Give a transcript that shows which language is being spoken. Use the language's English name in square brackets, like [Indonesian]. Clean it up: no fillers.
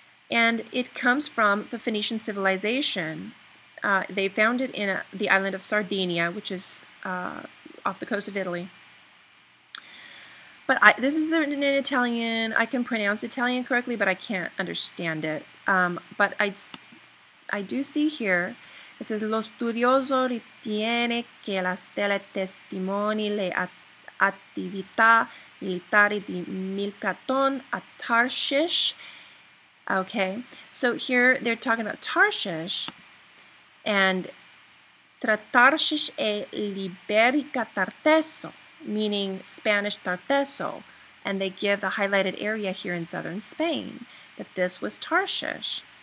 [English] And it comes from the Phoenician civilization. They found it in the island of Sardinia, which is off the coast of Italy. But this is written in Italian. I can pronounce Italian correctly, but I can't understand it. But I do see here, it says, [Italian] Lo studioso ritiene che la stella testimoni le attività militari di Milcaton a Tarshish. [English] Okay, so here they're talking about Tarshish, and [Italian] tra Tarshish e Liberica Tarteso, [English] meaning Spanish Tarteso, and they give the highlighted area here in southern Spain, that this was Tarshish.